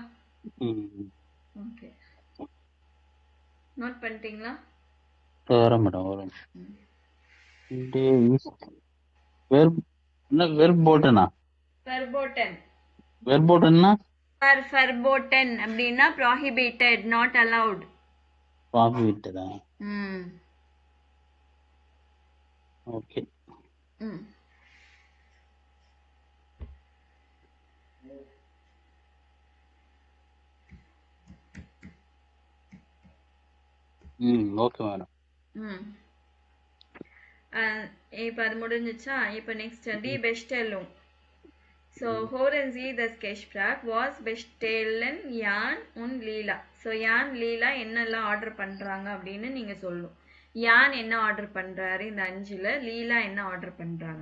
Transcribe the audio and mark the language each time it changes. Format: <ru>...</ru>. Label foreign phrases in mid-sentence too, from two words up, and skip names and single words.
<ta>ஓகே. நோட் பண்ணிட்டீங்களா? வர மேடம் வரும். வெர்போட்டனா? ஃபர்போட்டன். வெர்போட்டன்னா ஃபர்போட்டன் அப்படின்னா</ta> <en>prohibited, not allowed.</en> <ta>prohibited. ஓகே. ஓகே மேடம். இப்போ அது முடிஞ்சிச்சா? இப்போ நெக்ஸ்ட்</ta> <de>die Bestellung. So hören Sie das Gespräch, was bestellen Jan und Lila.</de> <ta>So Jan, Lila என்னெல்லாம் ஆர்டர் பண்றாங்க அப்படின்னு நீங்க சொல்லணும். யான் என்ன ஆர்டர் பண்றாரு இந்த 5ல, லீலா என்ன ஆர்டர் பண்றாங்க?</ta>